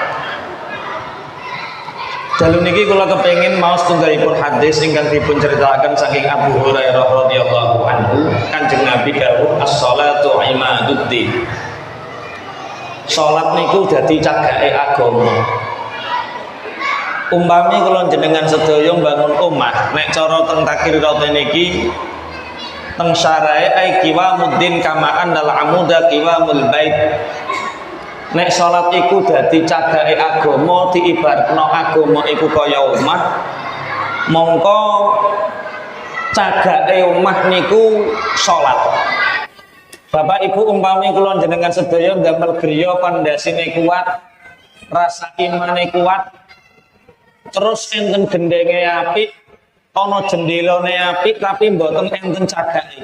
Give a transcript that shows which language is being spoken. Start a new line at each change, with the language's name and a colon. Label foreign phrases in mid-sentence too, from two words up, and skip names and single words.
Javanese: Dalu niki kula kepengin maos tunggalipun hadis ingkang dipun ceritakan saking Abu Hurairah
Arabic: رضي الله عنه
Javanese: Kanjeng Nabi dawuh
Arabic: الصلاة عماد الدين.
Javanese: Salat niku dadi cagake agama. Umpami kula jenengan sedaya bangun omah, nek cara teng takrirate niki teng syarae
Arabic: أي قوام الدين كما أن العمود قوام البيت.
Javanese: Nek salat iku dadi cagake agama, diibaratno agama iku kaya omah, mongko cagake omah niku salat. Bapak Ibu umpami kula jenengan sedaya ndamel griya pondasine kuat, rasa imane kuat, terus enten gendenge apik, ana jendelane apik tapi mboten enten cagake.